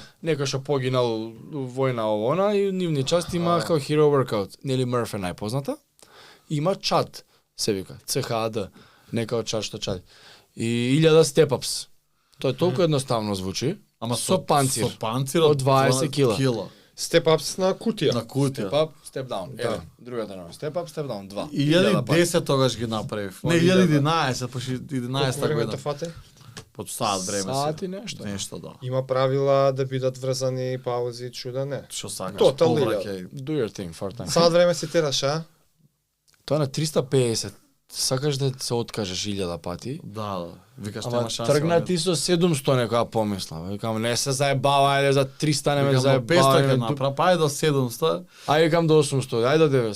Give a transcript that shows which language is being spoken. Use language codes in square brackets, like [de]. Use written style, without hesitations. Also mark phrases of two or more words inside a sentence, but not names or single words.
[mk] Некој што погинал у војна овона и нивни части има како Hero Workout. Нели Мърф е најпозната. Има чат, се вика, CHAD, нека од чат што чат. [en] И 1000 Step Ups. [mk] Тоа е толку едноставно звучи. ама со панцир. Со панцир Од 20 кила. [en] Step ups [mk] на кутија. На кутија. [en] Step up, step down. [mk] Да. Еден. Другата нема. [en] Step up, step down. 2. [mk] 1010 тогаш ги направив. Не, 1011, пошто 11 време година. те фате? Под саат време Саат се. и нешто. Нешто, да. Има правила да бидат врзани паузи, чуда не. Што сакаш, Total повраќај. [en] Do your thing for time. [mk] Саат време си тераш, а? Тоа на 350. Сакаш да се откажеш 1000 пати. Да, да. Викаш Ама нема шанса. тргна ти со 700 некоја помисла. Викам не се заебава, ајде за 300 не ме Викам, до 500 заебава. ќе направам, па ајде до 700. Ајде викам до 800, ајде до 900.